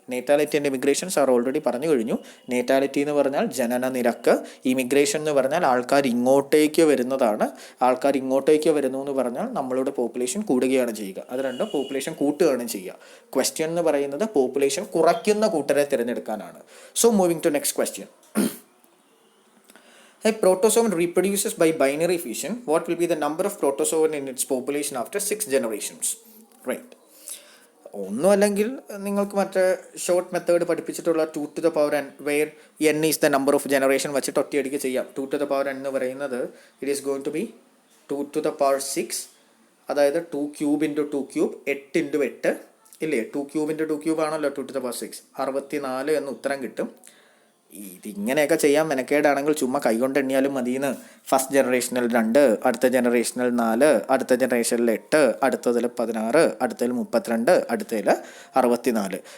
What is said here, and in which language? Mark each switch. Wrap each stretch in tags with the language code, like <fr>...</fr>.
<ml>നേറ്റാലിറ്റി and emigration sir already പറഞ്ഞു കഴിഞ്ഞു. നേറ്റാലിറ്റി എന്ന് പറഞ്ഞാൽ ജനന നിരക്ക്, ഇമിഗ്രേഷൻ എന്ന് പറഞ്ഞാൽ ആൾക്കാർ ഇങ്ങോട്ടേക്ക് വരുന്നതാണ്. ആൾക്കാർ ഇങ്ങോട്ടേക്ക് വരുന്നു എന്ന് പറഞ്ഞാൽ നമ്മളുടെ പോപ്പുലേഷൻ കൂടുകയാണ് ചെയ്യുക. അത് രണ്ടും പോപ്പുലേഷൻ കൂട്ടുകയാണ് ചെയ്യുക. ക്വസ്റ്റ്യൻ എന്ന് പറയുന്നത് പോപ്പുലേഷൻ കുറയ്ക്കുന്ന കൂട്ടരെ തിരഞ്ഞെടുക്കാനാണ്.</ml> <en>So moving to next question. A protozoan reproduces by binary fission. What will be the number of protozoan in its population after 6 generations? Right.</en> <ml>ഒന്നും അല്ലെങ്കിൽ നിങ്ങൾക്ക് മറ്റേ short method പഠിപ്പിച്ചിട്ടുള്ള</ml> <en>2 to the power n, where n is the number of generation</en> <ml>വെച്ചിട്ട് ഒറ്റയടിക്ക് ചെയ്യാം.</ml> <en>2 to the power n</en> <ml>എന്ന് പറയുന്നത്</ml> <en>it is going to be 2 to the power 6,</en> <ml>അതായത്</ml> <en>2 cube into 2 cube, 8 into 8 ഇല്ലേ? 2 cube into 2 cube</en> <ml>ആണല്ലോ 2 to the power 6, 64 എന്ന് ഉത്തരം കിട്ടും. ഇതിങ്ങനെയൊക്കെ ചെയ്യാൻ മെനക്കേടാണെങ്കിൽ ചുമ്മാ കൈകൊണ്ട് എണ്ണിയാലും മതിയെന്ന്. ഫസ്റ്റ് ജനറേഷനിൽ 2, അടുത്ത ജനറേഷനിൽ 4, അടുത്ത ജനറേഷനിൽ 8, അടുത്തതിൽ 16, അടുത്തതിൽ 32, അടുത്തതിൽ 64.</ml>